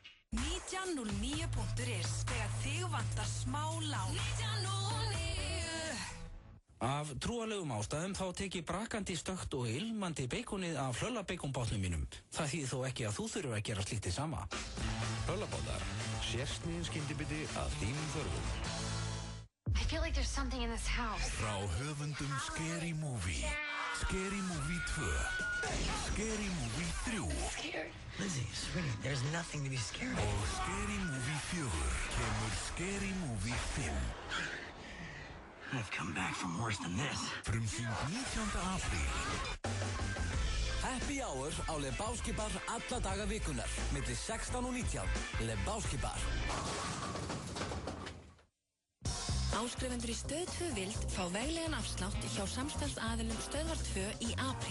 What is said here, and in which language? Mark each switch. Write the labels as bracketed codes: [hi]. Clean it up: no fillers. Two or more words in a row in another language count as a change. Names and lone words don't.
[is] 1909.is þegar þig vantar smá lán. 1909. Af trúalegum ástæðum þá tek ég brakandi stökkt og ilmandi beikonið af hlöllabeikonbátnum mínum. Það þýðir þó ekki að þú þurfur að gera slíkt sama. Hlöllabátar, sérsniðin skyndibiti að þínum þörfum. [en] I feel like there's something in this house. [is] Frá höfundum Scary Movie, Scary Movie 2, Scary Movie 3 [en] Scared? Lizzie, sweetie, there's nothing to be scared of. [is] Og Scary Movie 4 kemur Scary Movie 5. [en] I've come back from worse than this. [is] Frumsýnd 19. apríl. [en] Happy Hour [is] á Lebowski Bar alla daga vikunar, milli 16 og 19. Lebowski Bar. Áskrifendur í Stöð 2 Vild fá veglegan afslátt hjá samstarfsaðilum Stöðvar 2 í apríl.